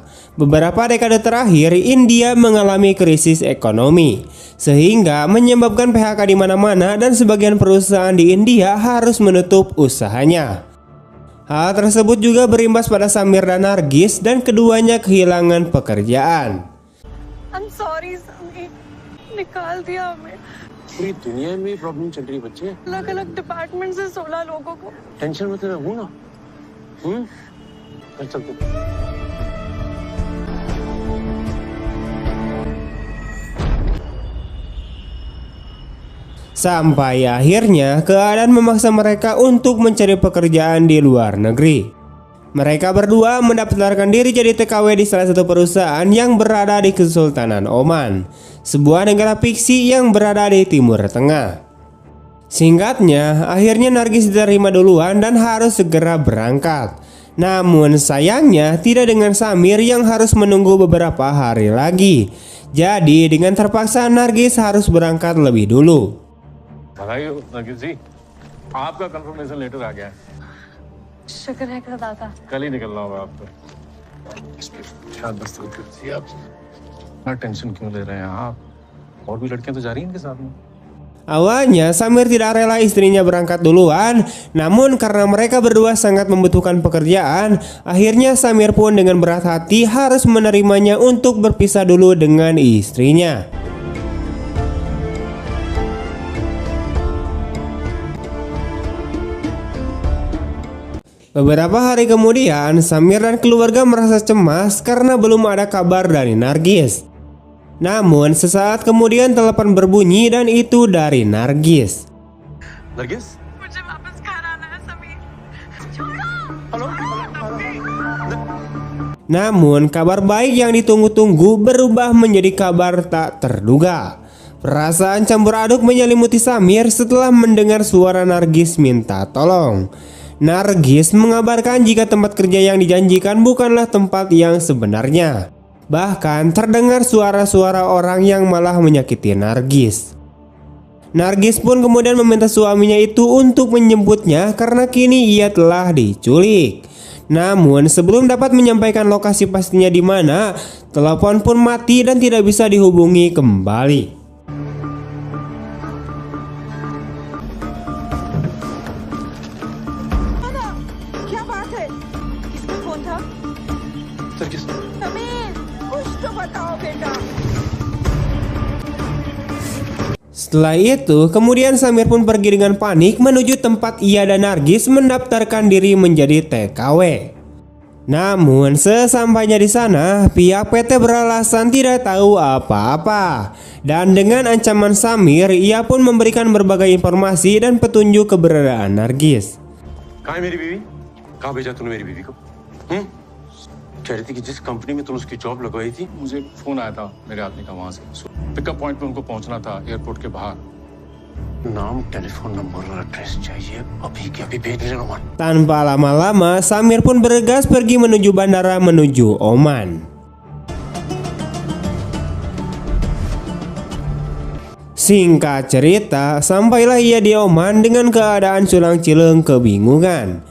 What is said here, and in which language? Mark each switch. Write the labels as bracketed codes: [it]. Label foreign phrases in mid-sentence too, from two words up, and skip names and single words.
[id] Beberapa dekade terakhir India mengalami krisis ekonomi sehingga menyebabkan PHK di mana-mana dan sebagian perusahaan di India harus menutup usahanya. Hal tersebut juga berimbas pada Samir dan Nargis dan keduanya kehilangan pekerjaan. [en] I'm sorry Samir, [hi] निकाल दिया हमें। पूरी दुनिया में प्रॉब्लम चल रही बच्चे। अलग-अलग डिपार्टमेंट से 16 लोगों को। टेंशन मत ले, हूँ ना। चलते। [id] Sampai akhirnya keadaan memaksa mereka untuk mencari pekerjaan di luar negeri. Mereka berdua mendaftarkan diri jadi TKW di salah satu perusahaan yang berada di Kesultanan Oman, sebuah negara fiksi yang berada di Timur Tengah. Singkatnya, akhirnya Nargis diterima duluan dan harus segera berangkat. Namun sayangnya tidak dengan Samir yang harus menunggu beberapa hari lagi. Jadi dengan terpaksa Nargis harus berangkat lebih dulu. [hi] बधाई हो नरगिस जी, आपका कंफर्मेशन लेटर आ गया है। शुक्र है करदाता। कल ही निकलना होगा आपको। शायद बस आप इतना टेंशन क्यों ले रहे हैं आप? और भी लड़कियां तो जा रही हैं इनके साथ में। [id] Awalnya Samir tidak rela istrinya berangkat duluan, namun karena mereka berdua sangat membutuhkan pekerjaan, akhirnya Samir pun dengan berat hati harus menerimanya untuk berpisah dulu dengan istrinya. Beberapa hari kemudian, Samir dan keluarga merasa cemas karena belum ada kabar dari Nargis. Namun sesaat kemudian telepon berbunyi dan itu dari Nargis. [hi] नरगिस? मुझे वापस घर आना है समीर। छोड़ो। हेलो? [id] Namun kabar baik yang ditunggu-tunggu berubah menjadi kabar tak terduga. Perasaan campur aduk menyelimuti Samir setelah mendengar suara Nargis minta tolong. Nargis mengabarkan jika tempat kerja yang dijanjikan bukanlah tempat yang sebenarnya. Bahkan terdengar suara-suara orang yang malah menyakiti Nargis. Nargis pun kemudian meminta suaminya itu untuk menjemputnya karena kini ia telah diculik. Namun sebelum dapat menyampaikan lokasi pastinya di mana, telepon pun mati dan tidak bisa dihubungi kembali. [hi] क्या बात है? किसका फोन था? नरगिस? समीर, कुछ तो बताओ बेटा। [id] Setelah itu, kemudian Samir pun pergi dengan panik menuju tempat ia dan Nargis mendaftarkan diri menjadi TKW. Namun sesampainya di sana, pihak PT beralasan tidak tahu apa-apa. Dan dengan ancaman Samir, ia pun memberikan berbagai informasi dan petunjuk keberadaan Nargis. [hi] कहाँ है मेरी बीवी? कहाँ भेजा तूने मेरी बीवी को? कह रही थी कि जिस कंपनी में तुमने उसकी जॉब लगवाई थी। मुझे फोन आया था मेरे आदमी का वहां से, [en] pickup point [hi] पे उनको पहुंचना था एयरपोर्ट के बाहर। नाम, [en] telephone number [hi] और एड्रेस चाहिए, अभी के अभी भेजने Oman। [id] Tanpa lama-lama, Samir pun bergegas pergi menuju bandara menuju Oman. Singkat cerita, sampailah ia di Oman dengan keadaan culang-cileng kebingungan.